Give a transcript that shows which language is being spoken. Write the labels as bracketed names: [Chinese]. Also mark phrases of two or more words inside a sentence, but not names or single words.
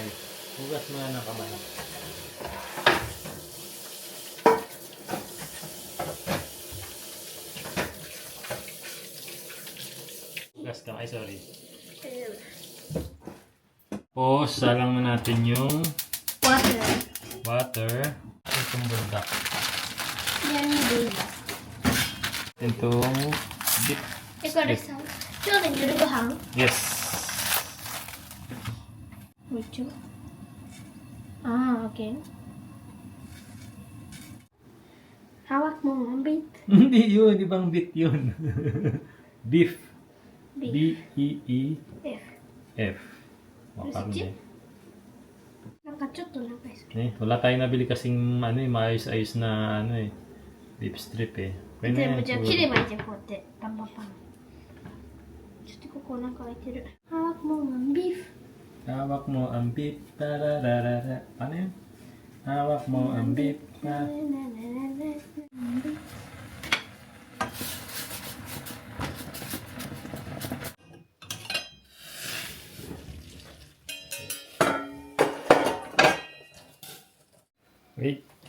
[Filipino] Hugas muna ng kamay. Hugas kamay, sorry. Tapos, salang na natin yung water. Itong buldak. yan yung buldak. Itong dip. [Japanese] これさ、今日の夜ご飯 [Filipino] Yes. Mucho. Ah, okay. Hawak mo ang bit. Hindi yun. Ibang bit yun. Beef. Beef. B-E-E-F. F. Makarne. [Japanese] なんかちょっと長いです。 [Filipino] Wala tayong nabili kasing maayos-ayos na [English] beef strip [Filipino] Pwede [Japanese] で [Filipino] na [Japanese] もじゃあ [Filipino] yan. [Japanese] 切ればいいじゃん、こうやって。パンパンパン。ちょっとここなんか開いてる。 [Filipino] Hawak mo ang beef. Hawak mo ang beef. Tararara. Ano yun? Hawak mo ang beef. Wait.